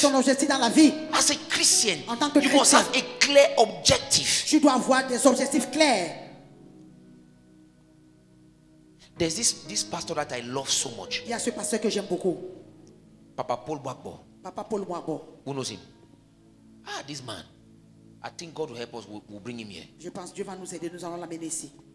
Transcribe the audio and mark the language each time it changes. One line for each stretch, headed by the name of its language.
French: ton objectif dans la vie?
English: As a Christian,
French: En tant que
English: you must
French: chrétien.
English: have a clear objective.
French: Tu dois avoir des objectifs clairs.
English: There's this pastor that I love so much,
French: Il y a ce pasteur que j'aime beaucoup,
English: Papa Paul Wagbo.
French: Papa Paul Mwabo.
English: Who knows him? This man. I think God will help us. We'll bring him here.
French: Je pense que Dieu va nous aider, nous allons l'amener ici.